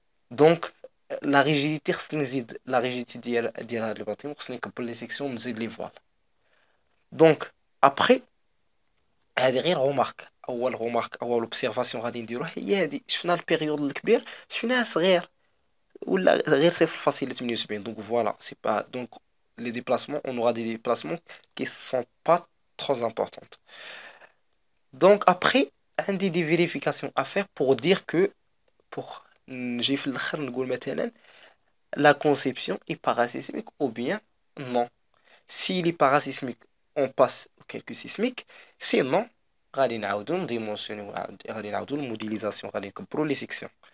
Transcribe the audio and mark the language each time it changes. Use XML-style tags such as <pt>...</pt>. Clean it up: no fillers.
<ar>دونك لا ريجيديتي خصني نزيد لا ريجيديتي ديال هاد الباتيمون، خصني نكبر لي سيكسيون نزيد لي فوال. دونك ابخي هذه غير رومارك، اول اوبسيرفاسيون غادي نديروها هي هذه. شفنا البيريود الكبير شفناه صغير ولا غير 0.78. دونك فوالا سي با دونك</ar> <fr>les déplacements, on aura des déplacements qui sont pas trop importants. Donc après, عندي des vérifications à faire pour dire que pour</fr> <ar>نجي في الاخر نقول مثلا</ar> <fr>la conception est parasismique ou bien non. S'il est parasismique, on passe au calcul sismique. Sinon,</fr> <ar>غادي نعاودو نديمونسيونيو، غادي نعاودو الموديليزاسيون، غادي نكبرو لي سيكسيون.</ar>